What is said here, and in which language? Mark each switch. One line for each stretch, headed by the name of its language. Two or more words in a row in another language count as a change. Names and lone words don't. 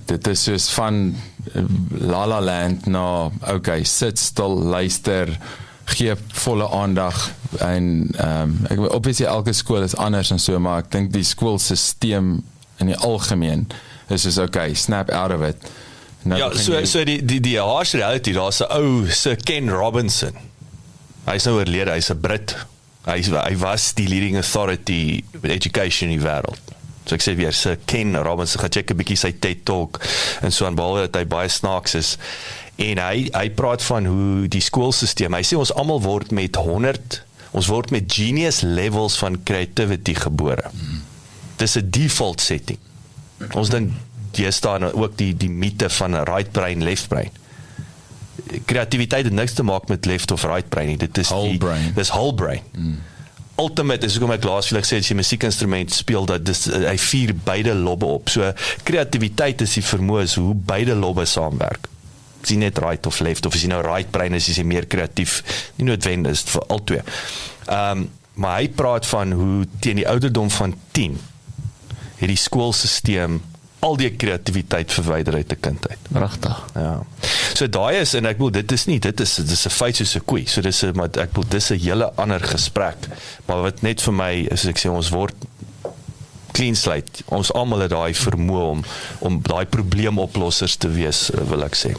Afrikaans: Dit is soos van La La Land na okay, sit stil, luister, gee volle aandag en ek obviously elke skool is anders en so, maar ek dink die skoolsisteem in die algemeen is soos okay,
English: snap out of it.
Afrikaans: Nou ja, so die
English: harsh reality,
Afrikaans: daar's 'n ou se Ken Robinson. Hy's nou oorlede, hy's 'n Brit. Hy was die
English: leading authority with education
Afrikaans: in die wêreld. So ek sê weer, Sir Ken Robinson, gaan check 'n bietjie sy TED Talk en so aan, behalwe dat hy baie snaaks is. En hy praat van hoe die skoolsisteem, hy sê ons almal word met ons word met
English: genius levels
Afrikaans: van creativity gebore. Dis 'n
English: default setting.
Afrikaans: Ons dink jy staan ook die mite van 'n
English: right brain, left brain.
Afrikaans: Kreatiwiteit het niks te maak met left of
English: right brain
Afrikaans: nie. Dit is
English: whole brain.
Afrikaans: Dis
English: whole brain.
Afrikaans: Ultimate is ook my glaasvlek sê as jy musiekinstrument speel dat hy vier beide lobbe op. So kreatiwiteit is die vermoë is hoe beide lobbe saamwerk. Is nie net right of left of is jy nou
English: right brain
Afrikaans: is jy meer kreatief. Nie noodwendig is vir al twee. Maar hy praat van hoe teen die ouderdom van 10 het die skoolsisteem al die kreatiwiteit verwyder uit 'n kind uit. Regtig. Ja. So daai is, en ek bedoel, dit is 'n feit soos 'n koei, so maar ek bedoel, dis 'n hele ander gesprek, maar wat net vir my, is ek sê, ons word
English: clean slate,
Afrikaans: ons almal het daai vermoë om daai probleemoplossers te wees, wil ek sê.